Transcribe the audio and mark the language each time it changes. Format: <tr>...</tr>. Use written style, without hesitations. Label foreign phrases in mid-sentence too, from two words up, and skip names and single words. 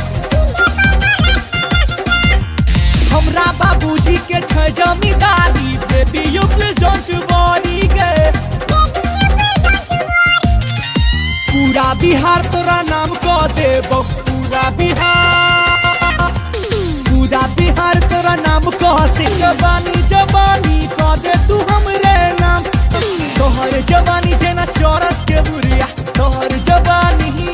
<anp>हमरा बाबूजी के छै जमींदारी</anp> <en>baby you please don't worry</en> <anp>गे पूरा बिहार तोरा नाम कह देबो पूरा बिहार तोरा नाम कह दे जवानी जवानी कह दे तू हमरे नाम तोहर जवानी जना चौरस के बुरिया तोहर जवानी</anp>